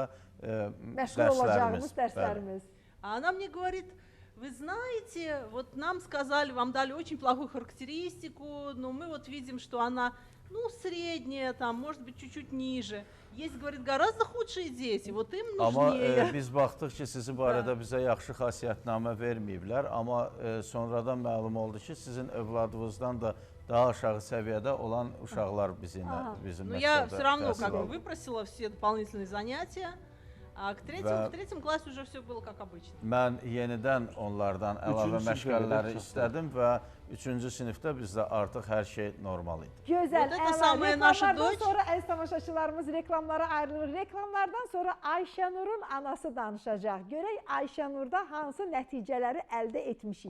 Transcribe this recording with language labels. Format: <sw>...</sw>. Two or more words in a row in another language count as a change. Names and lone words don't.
<az>Məşğul olacağımız dərslərimiz. dərslərimiz.</az> <ru>А она мне говорит, вы знаете, вот нам сказали, вам дали очень плохую характеристику, но мы вот видим, что она, ну, средняя, там, может быть, чуть-чуть ниже. Есть, говорит, гораздо худшие дети, вот им</ru> <az>Amma</az> <ru>нужнее.</ru> <az>biz baxdıq ki, sizi barədə bizə yaxşı xasiyyətnamə verməyiblər, amma sonradan məlum oldu ki, sizin övladınızdan da daha aşağı səviyyədə olan uşaqlar bizim</az> <ru>Но я</ru> <az>məktəbdə</az> <ru>все равно</ru> <az>təhsil</az> <ru>как бы</ru> <az>aldı.</az> <ru>выпросила все дополнительные занятия, а к третьему классу уже все было как обычно.</ru> <az>Mən yenidən onlardan əlavə Üçüncü sinifdə məşğələləri çox istədim və 3-cü sinifdə bizdə artıq hər şey normal idi. Gözəl,</az> <ru>Вот это</ru> <az>əla.</az> <ru>самая наша</ru> <az>Reklamlardan</az> <ru>дочь.</ru> <az>sonra əziz tamaşaçılarımız reklamlara ayrılır. Reklamlardan sonra Ayşənurun anası danışacaq. Görək Ayşənurda hansı nəticələri əldə etmişik.</az>